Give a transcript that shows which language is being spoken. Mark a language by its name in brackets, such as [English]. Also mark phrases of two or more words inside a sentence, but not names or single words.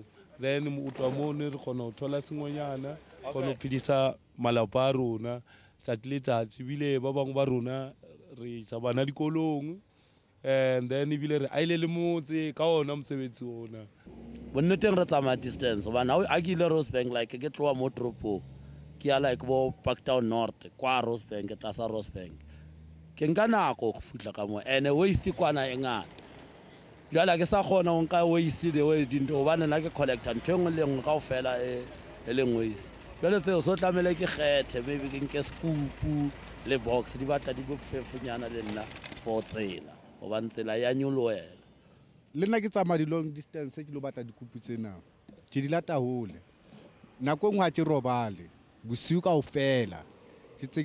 [Southern Sotho] Then o tloha mono re kgona ho thola sengwenyana, kgona ho phedisa malapa a rona, tsatsi le tsatsi, ebile ba bang ba rona re isa bana dikolong, [English] and then [Southern Sotho] ebile re aile le motse ka ona mosebetsi ona. bonneteng re tsamaya distance gobane a ke ile Rosebank like ke tloa mo toropong ke ya like bo Parktown North kwa Rosebank ke tlasa Rosebank ke nka nako go fitla ka mo ene waste kwana e ngata jala ke sa kgona go nka waste [English] the way [Southern Sotho] dinto gobane nna ke collector ntho engwe le engwe kaofela e leng waste jale tseo so tlamele ke kgethe maybe ke nke scoop le box di batla di bofefonyana le nna for tsela gobane tsela ya nyoloela le nna ke tsamaya di-long distance ke lo batla dikupu tsena ke di lata hole nako engwe ha ke robale bosiu kaofela ke tse